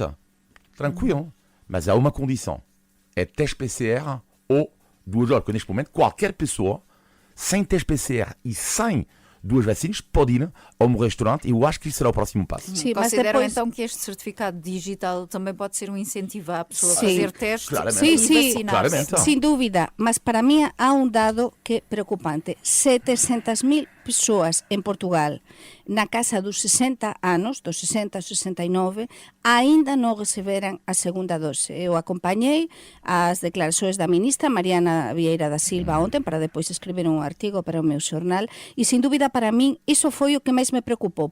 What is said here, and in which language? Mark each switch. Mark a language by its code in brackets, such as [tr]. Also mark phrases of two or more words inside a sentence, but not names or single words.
[pt] Tranquilo. Mas há uma condição. É teste PCR ou 2 horas. Porque neste momento, qualquer pessoa, sem teste PCR e sem 2 vacinas, pode ir ao meu restaurante, e eu acho que isso será o próximo passo. Sim, mas Consideram depois... então que este certificado digital também pode ser um incentivo à pessoa a Sim. fazer testes Claramente. e Sim, vacinar-se? claramente. [gl] Sin dúbida, mas para mí há un dado que é preocupante. 700.000 persoas en Portugal na casa dos 60 anos, dos 60 aos 69, aínda non receberan a segunda dose. Eu acompañei as declarações da ministra Mariana Vieira da Silva ontem para depois escrever un artigo para o meu xornal, e sin dúbida para min iso foi o que máis me preocupou.